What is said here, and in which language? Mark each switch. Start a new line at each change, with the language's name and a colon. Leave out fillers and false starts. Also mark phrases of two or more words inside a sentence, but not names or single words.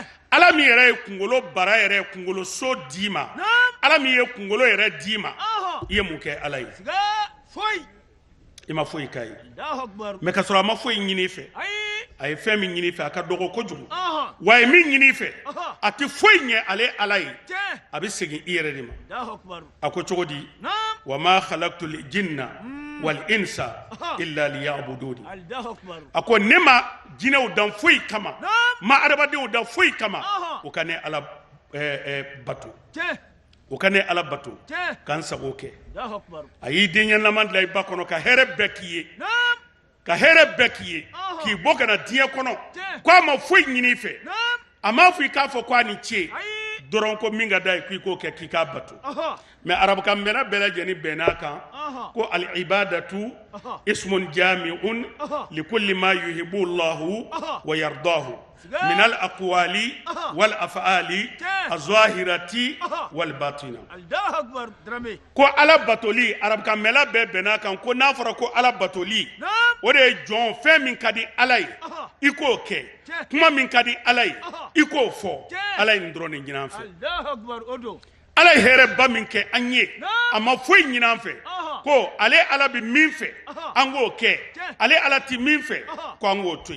Bambara: ala min yɛrɛ ye kunkolo bara yɛrɛ kunkolo so d'i ma ala min ye kunkolo yɛrɛ d'i ma i ye mun kɛ ala ye siga foyi i ma foyi k'a ye
Arabic: الله أكبر
Bambara: mɛ ka sɔrɔ a ma foyi ɲini i fɛ ayi a ye fɛn min ɲini i fɛ a ka dɔgɔ kojugu wa a ye min ɲini i fɛ a tɛ foyi ɲɛ ale ala ye tiɲɛ a bɛ segin i yɛrɛ de ma
Arabic: الله أكبر
Bambara: a ko cogo di naam
Arabic: وما خلقت الجن والإنس إلا ليعبدون الله أكبر
Bambara: a ko ne ma jinɛw dan foyi kama ma adamadenw dan foyi kama o ka ne ala bato tiɲɛ o ka ne ala bato tiɲɛ k'an sago kɛ
Arabic: الله أكبر
Bambara: a y'i denkɛlaman dilan i ba kɔnɔ ka hɛrɛ bɛɛ k'i ye naam ka hɛrɛ bɛɛ k'i ye k'i bɔ ka na diɲɛ kɔnɔ tiɲɛ ko a ma foyi ɲini i fɛ naam a m'a fɔ i k'a fɔ ko a ni ce ayi dɔrɔn ko min ka d'a ye k'i k'o kɛ k'i k'a bato mɛ arabukan mɛnna bɛɛ lajɛlen bɛnn'a kan ko
Arabic: العبادة اسم جامع لكل ما يحبه الله ويرضاه من الأقوال والأفعال الظاهرة والباطنة الله أكبر Dramé
Bambara: ko ala batoli arabukan mɛnna bɛɛ bɛnn'a kan ko n'a fɔra ko ala batoli o de ye jɔn fɛn min ka di ala ye i k'o kɛ kuma min ka di ala ye i k'o fɔ ala ye nin dɔrɔn de ɲini an fɛ
Arabic: الله أكبر odo
Bambara: ala ye hɛrɛba min kɛ an ye a ma foyi ɲini an fɛ ko ale ala bɛ min fɛ an k'o kɛ ale ala tɛ min fɛ ko an k'o to yen